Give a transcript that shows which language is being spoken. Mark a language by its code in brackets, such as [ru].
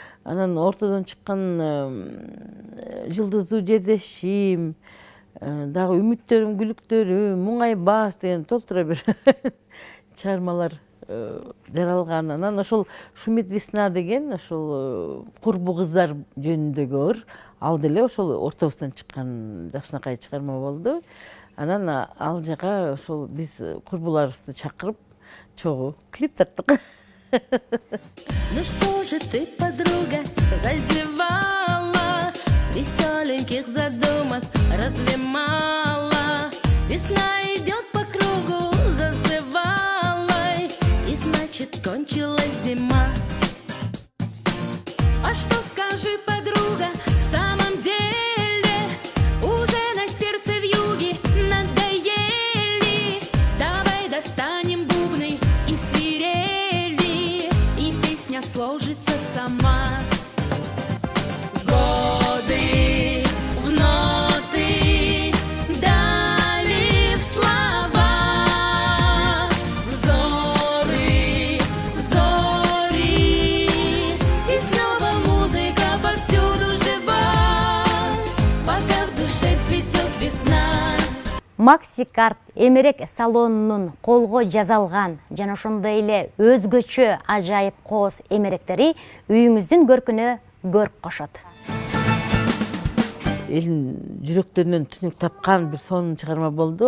[ky] Анан ортодон чыккан жылдыздуу жердешим, дагы үмүттөрүм, күлүктөрүм, муңайбас деген толтура бир чыгармалар жаралган. Анан ошол Шумит весна деген ошол курбу кыздар жөнүндөгү ыр, ал деле ошол ортобуздан чыккан жакшынакай чыгарма болду. Анан ал жака ошол биз курбуларыбызды чакырып чогуу клип тарттык. [ru] Ну что же ты, подруга, зазевала, веселеньких задумок разве мало? Весна идет по кругу зазывалой, и значит кончилась зима. же подруга, в самом деле уже на сердце вьюги надоели. Давай достанем бубны и свирели, и песня сложится сама. Годы в ноты дали в слова, взоры в зори, и снова музыка повсюду жива, пока в душе цветет весна. [ky] Макси Карт эмерек салонунун колго жазалган жана ошондой эле өзгөчө ажайып кооз эмеректери үйүңүздүн көркүнө көрк кошот. Элин жүрөктөрүнөн түнүк тапкан бир сонун чыгарма болду.